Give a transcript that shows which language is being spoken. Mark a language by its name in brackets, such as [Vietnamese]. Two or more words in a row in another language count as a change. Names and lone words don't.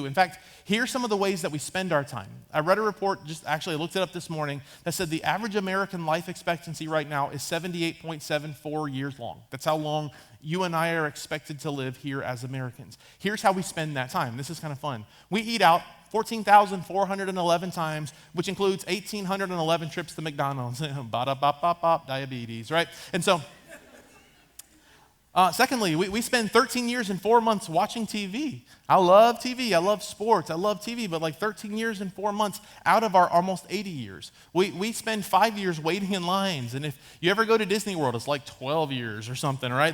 [English] In fact, here's some of the ways that we spend our time. I read a report, I looked it up this morning, that said the average American life expectancy right now is 78.74 years long. That's how long you and I are expected to live here as Americans. Here's how we spend that time. This is kind of fun. We eat out 14,411 times, which includes 1,811 trips to McDonald's. Ba-da-ba-ba-ba, diabetes, right? And so, secondly, we spend 13 years and 4 months watching TV. I love TV. I love sports. I love TV, but like 13 years and 4 months out of our almost 80 years. We spend 5 years waiting in lines. And if you ever go to Disney World, it's like 12 years or something, right?